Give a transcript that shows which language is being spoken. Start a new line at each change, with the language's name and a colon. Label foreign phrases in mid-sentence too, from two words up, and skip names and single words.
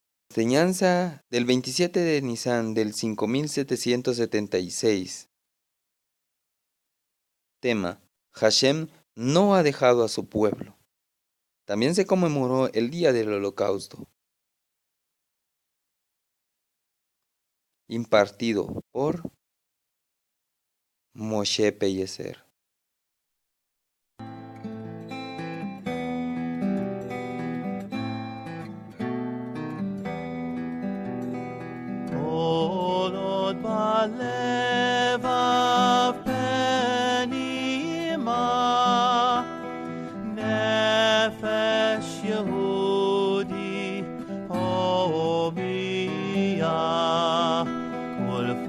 Spanish: Enseñanza del 27 de Nisan del 5776. Tema: Hashem no ha dejado a su pueblo. También se conmemoró el día del Holocausto. Impartido por Moshe Pellecer.
Hebrew: כל עוד בלבב פנימה, נפש יהודי הומיה, כל